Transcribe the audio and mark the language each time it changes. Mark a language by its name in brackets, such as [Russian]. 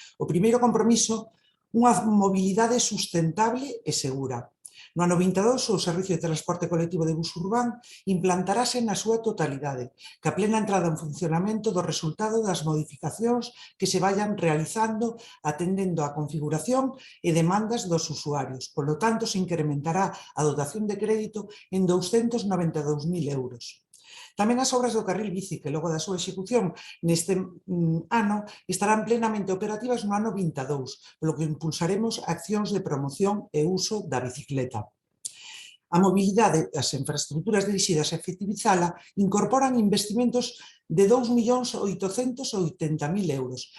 [Galician] O primeiro compromiso, unha mobilidade sustentable e segura. No ano 22, o Servicio de Transporte Colectivo de Bus Urbán implantarase na súa totalidade, que a plena entrada en funcionamento do resultado das modificacións que se vayan realizando atendendo á configuración e demandas dos usuarios. [Spanish] Por lo tanto, se incrementará a dotación de crédito en 292.000 euros. [Galician] Tamén as obras do carril bici, que logo da súa execución neste ano estarán plenamente operativas no ano 22, polo que impulsaremos accións de promoción e uso da bicicleta. A mobilidade e as infraestructuras dirixidas a efectivizala incorporan investimentos de 2.880.000 euros.